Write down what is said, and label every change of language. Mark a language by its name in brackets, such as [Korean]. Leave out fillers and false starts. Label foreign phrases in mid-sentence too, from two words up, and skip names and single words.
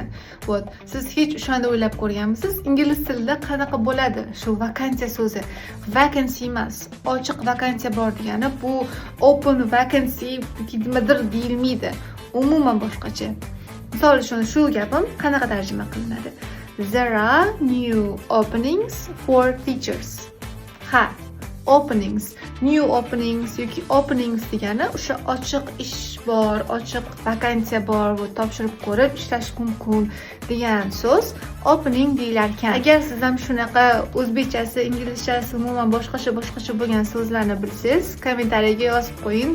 [Uzbek] Siz hech o'shanda o'ylab ko'rganmisiz? Ingliz tilida qanaqa bo'ladi shu vakansiya so'zi? Vacancy emas, ochiq vakansiya bor degani bu [English] open vacancy [Uzbek] nimadir deyilmaydi. Umuman boshqacha. Misol uchun shu gapim qanaqa tarjima qilinadi? [English] There are new openings for teachers. [Uzbek] Ha, openings, [English] new openings [Uzbek] yoki openings degani o'sha ochiq ish bor, ochiq vakansiya bor, va topshirib ko'rib ishlash mumkin degan so'z opening deyilar ekan. Agar siz ham shunaqa o'zbekchasi, inglizchasi umuman boshqacha bo'lgan so'zlarni bilsangiz, kommentariyaga yozib qo'ying.